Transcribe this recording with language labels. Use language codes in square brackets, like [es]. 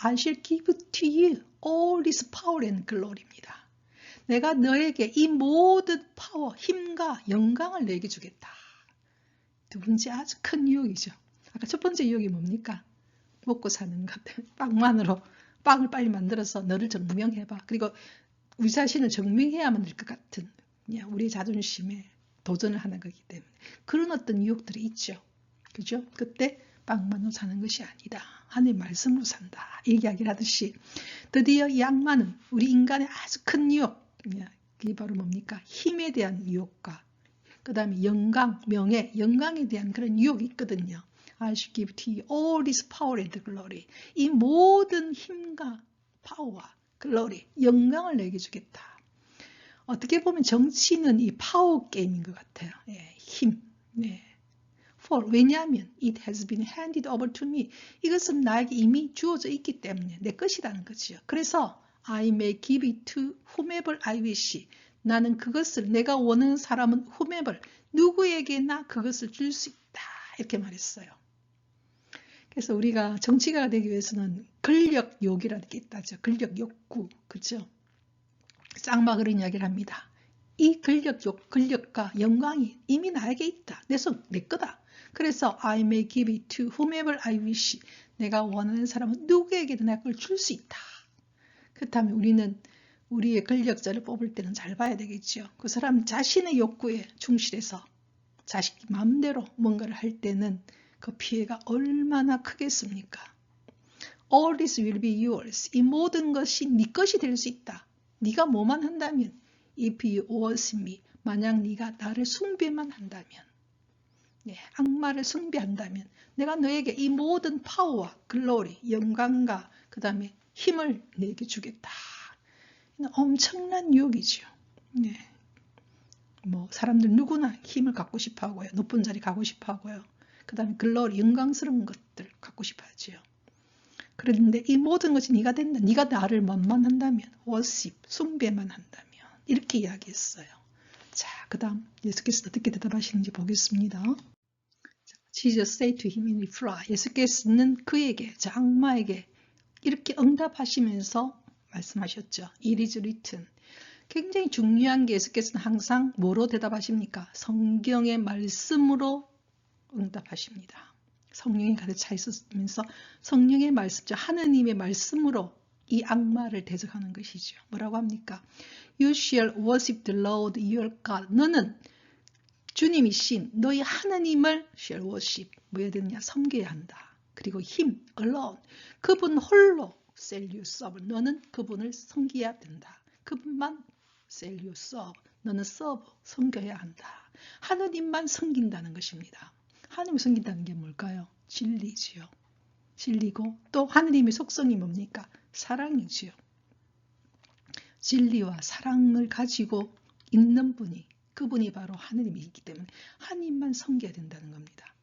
[en] I shall give to you all this power and glory입니다. [ko] 내가 너에게 이 모든 파워, 힘과 영광을 내게 주겠다. 두 번째 아주 큰 유혹이죠. 아까 첫 번째 유혹이 뭡니까? 먹고 사는 것, 빵만으로 빵을 빨리 만들어서 너를 증명해봐. 그리고 우리 자신을 증명해야만 될 것 같은 우리 자존심에 도전을 하는 거기 때문에 그런 어떤 유혹들이 있죠. 그죠? 그때 빵만으로 사는 것이 아니다. 하나님의 말씀으로 산다. 이야기를 하듯이 드디어 이 악마는 우리 인간의 아주 큰 유혹, 그게 바로 뭡니까? 힘에 대한 유혹과 그 다음에 영광, 명예, 영광에 대한 그런 유혹이 있거든요. [en] I shall give to you all this power and glory. [ko] 이 모든 힘과 파워와 글로리, 영광을 내게 주겠다. 어떻게 보면 정치는 이 파워 게임인 것 같아요. 힘. [en] For, [ko] 왜냐하면 [en] it has been handed over to me. [ko] 이것은 나에게 이미 주어져 있기 때문에 내 것이라는 거지요. 그래서 [en] I may give it to whomever I wish. [ko] 나는 그것을 내가 원하는 사람은 whomever, 누구에게나 그것을 줄 수 있다. 이렇게 말했어요. 그래서 우리가 정치가가 되기 위해서는 권력욕이라는 게 있다죠. 권력 욕구. 그렇죠? 쌍마 그런 이야기를 합니다. 이 권력욕, 권력과 영광이 이미 나에게 있다. 내 거다. 그래서 [en] I may give it to whomever I wish. [ko] 내가 원하는 사람은 누구에게든 내가 그걸 줄 수 있다. 그렇다면 우리는 우리의 권력자를 뽑을 때는 잘 봐야 되겠죠. 그 사람 자신의 욕구에 충실해서 자식 마음대로 뭔가를 할 때는 그 피해가 얼마나 크겠습니까? [en] All this will be yours. [ko] 이 모든 것이 네 것이 될 수 있다. 네가 뭐만 한다면 [en] If you worship me. [ko] 만약 네가 나를 숭배만 한다면, 악마를 숭배한다면 내가 너에게 이 모든 파워와 글로리, 영광과 그 다음에 힘을 내게 주겠다. 엄청난 유혹이죠. 뭐 사람들 누구나 힘을 갖고 싶어 하고요. 높은 자리 가고 싶어 하고요. 그 다음에 글로리, 영광스러운 것들 갖고 싶어 하지요. 그런데 이 모든 것이 네가 된다. 네가 나를 만만한다면, 워십, 숭배만 한다면 이렇게 이야기했어요. 자, 그 다음 예수께서 어떻게 대답하시는지 보겠습니다. [en] Jesus said to him in reply. [ko] 예수께서는 그에게, 저 악마에게 이렇게 응답하시면서 말씀하셨죠. [en] It is written. [ko] 굉장히 중요한 게 예수께서는 항상 뭐로 대답하십니까? 성경의 말씀으로 응답하십니다. 성령이 가득 차 있으면서 성령의 말씀, 하느님의 말씀으로 이 악마를 대적하는 것이죠. 뭐라고 합니까? [en] You shall worship the Lord your God. [ko] 너는 주님이신 너희 하느님을 [en] shall worship. [ko] 뭐 해야 되느냐? 섬겨야 한다. 그리고 [en] him alone. [ko] 그분 홀로 [en] shall you serve. [ko] 너는 그분을 섬겨야 된다. 그분만 [en] shall you serve. [ko] 너는 serve, 섬겨야 한다. 하느님만 섬긴다는 것입니다. 하느님을 섬긴다는 게 뭘까요? 진리지요. 진리고 또 하느님의 속성이 뭡니까? 사랑이지요. 진리와 사랑을 가지고 있는 분이 그분이 바로 하느님이기 때문에 하느님만 섬겨야 된다는 겁니다.